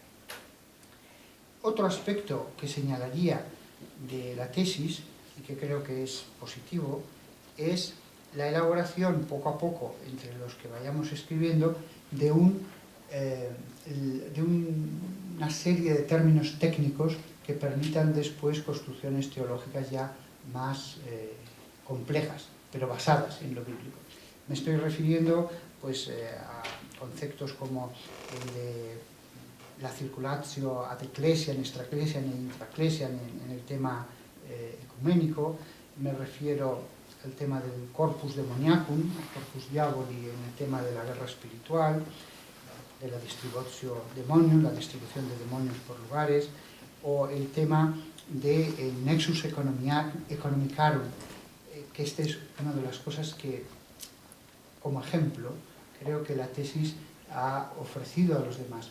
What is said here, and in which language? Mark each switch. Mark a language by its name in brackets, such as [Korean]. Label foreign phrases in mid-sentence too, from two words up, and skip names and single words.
[Spanish] Otro aspecto que señalaría de la tesis, y que creo que es positivo, es la elaboración poco a poco, entre los que vayamos escribiendo, de una serie de términos técnicos que permitan después construcciones teológicas ya más complejas, pero basadas en lo bíblico. Me estoy refiriendo pues, a conceptos como el de la [Latin] circulatio ad ecclesiam, extra ecclesiam [Spanish] e [Latin] intra ecclesiam [Spanish] en el tema ecuménico. Me refiero al tema del [Latin] corpus demoniacum, corpus diaboli, [Spanish] en el tema de la guerra espiritual, de la [Latin] distributio demonium, [Spanish] la distribución de demonios por lugares, o el tema del [Latin] nexus economicarum, [Spanish] que esta es una de las cosas que, como ejemplo, creo que la tesis ha ofrecido a los demás.